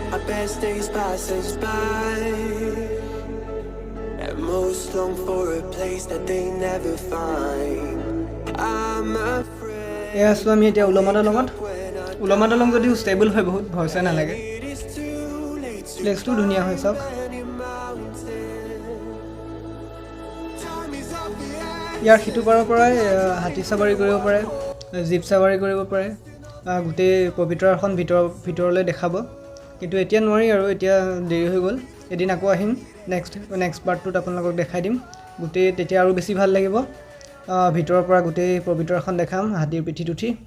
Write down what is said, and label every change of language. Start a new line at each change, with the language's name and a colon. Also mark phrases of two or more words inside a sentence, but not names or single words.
English: best days pass us by, and most long for a place that they never find. I'm afraid
Assamese: এয়া আছোঁ আমি এতিয়া উলমা দলঙত উলমা দলং যদিও ষ্টেবল হয় বহুত ভয় চয় নালাগে
English: it's too late to
Assamese: প্লেচটো ধুনীয়া হয় চাওক
English: any mountain. Time is of the essence.
Assamese: ইয়াৰ সিটো পাৰৰ পৰাই হাতী চাবাৰী কৰিব পাৰে জীপ চাবাৰী কৰিব পাৰে গোটেই পবিতৰাখন ভিতৰলৈ দেখাব কিন্তু এতিয়া নোৱাৰি আৰু এতিয়া দেৰি হৈ গ'ল এদিন আকৌ আহিম নেক্সট পাৰ্টটোত আপোনালোকক দেখাই দিম গোটেই তেতিয়া আৰু বেছি ভাল লাগিব ভিতৰৰ পৰা গোটেই পবিতৰাখন দেখাম হাতীৰ পিঠিত উঠি